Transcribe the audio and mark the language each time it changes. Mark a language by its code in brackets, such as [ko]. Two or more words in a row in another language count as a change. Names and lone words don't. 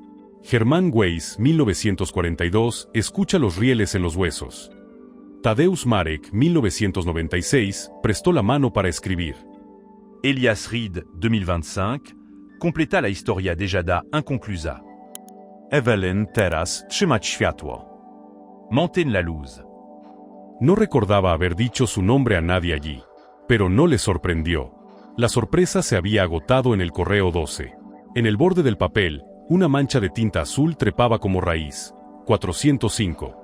[es] Germán Weiss, 1942, escucha los rieles en los huesos. Tadeusz Marek, 1996, prestó la mano para escribir. Elias Reed, 2025, completa la historia dejada inconclusa. Evelyn, [pl] teraz trzymać światło. [es] Mantén la luz. No recordaba haber dicho su nombre a nadie allí, pero no le sorprendió. La sorpresa se había agotado en el correo 12. En el borde del papel, una mancha de tinta azul trepaba como raíz. 405.